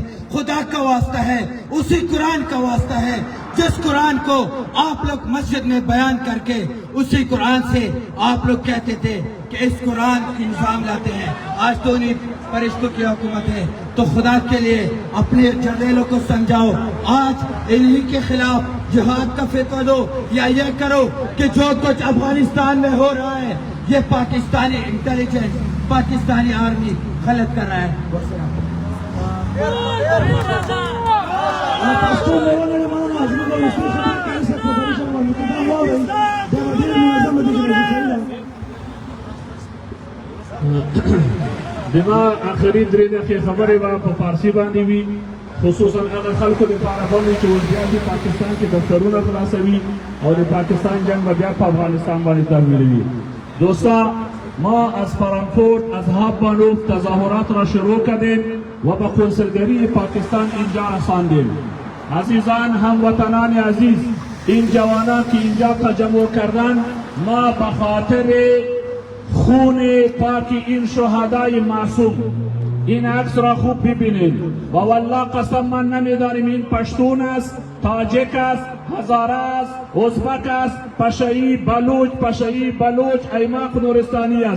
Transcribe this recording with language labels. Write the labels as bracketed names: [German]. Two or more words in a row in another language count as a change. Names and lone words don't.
[Urdu] خدا کا واسطہ ہے، اسی قرآن کا واسطہ ہے جس قرآن کو آپ لوگ مسجد میں بیان کر کے اسی قرآن سے آپ لوگ کہتے تھے کہ اس قرآن کی نظام لاتے ہیں، آج تو انہی فرشتوں کی حکومت ہے. تو خدا کے لیے اپنے جرنیلوں کو سمجھاؤ، آج انہی کے خلاف جہاد کا فتویٰ دو یا یہ کرو کہ جو کچھ افغانستان میں ہو رہا ہے یہ پاکستانی انٹیلیجنس، پاکستانی آرمی غلط کر رہا ہے. [Pashto] بما آخري درې دقیقې خبرې به په فارسي باندې وي، خصوصا هغه خلکو لپاره باندې چې وربیا دي پاکستان کې دفترونه خلاصوي او د پاکستان جنگ به بیا په افغانستان باندې تحمیلوي. [Persian] دوستا ما از فرانکفورت از هابانوف تظاهرات را شروع کردیم و به کنسولگری پاکستان اینجا رساندیم. عزیزان هموطنان عزیز، این جوانان که اینجا تجمع کردن، ما به خاطر خون پاک این شهدای معصوم این عکس را خوب ببینید و والله قسم من نمیداریم این پشتون است، تاجک است، هزاره است، ازبک است، پشایی بلوچ ایماق نورستانی است.